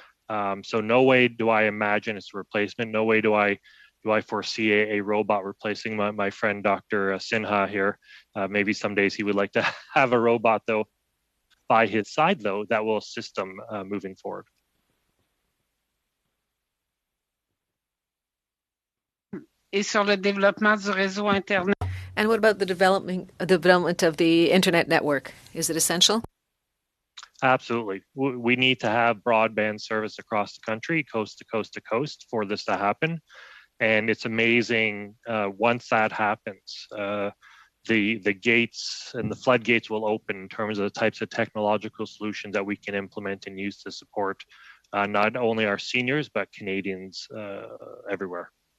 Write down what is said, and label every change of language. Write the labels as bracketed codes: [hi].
[en] So no way do I imagine it's a replacement. No way do I foresee a robot replacing my friend Dr. Sinha here. Maybe some days he would like to have a robot though by his side though that will assist him moving forward. [fr] Et sur le développement du réseau Internet. [en] And what about the development of the internet network? Is it essential? Absolutely. We need to have broadband service across the country, coast to coast to coast, for this to happen. And it's amazing once that happens, the gates and the floodgates will open in terms of the types of technological solutions that we can implement and use to support not only our seniors, but Canadians everywhere.